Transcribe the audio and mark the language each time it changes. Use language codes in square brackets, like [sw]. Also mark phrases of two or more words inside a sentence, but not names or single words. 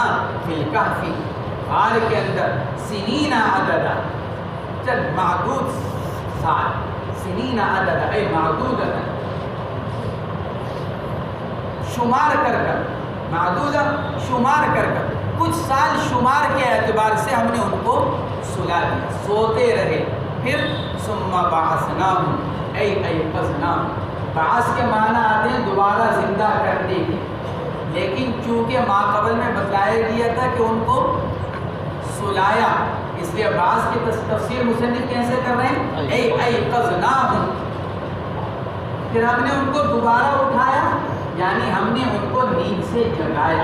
[ar] فی الکہف، [ur] غار کے اندر، [ar] سنین عددا، [ur] چند معدود سال، [ar] سنین عددا ای معدودتا، [ur] شمار کر معدودہ، شمار کر کچھ سال شمار کے اعتبار سے ہم نے ان کو سلا دیا، سوتے رہے۔ [ar] پھر ثم بعثناہم ای ایقظناہم، [ur] بعث کے معنی آتے ہیں دوبارہ زندہ کرنے کے، لیکن چونکہ ماقبل میں بتلایا گیا تھا کہ ان کو سلایا، اس لیے بعث کی تفسیر مصنف کیسے کر رہے ہیں؟ [ar] ای ایقظناہم، [ur] پھر ہم نے ان کو دوبارہ اٹھایا، یعنی ہم نے ان کو نیند سے جگایا۔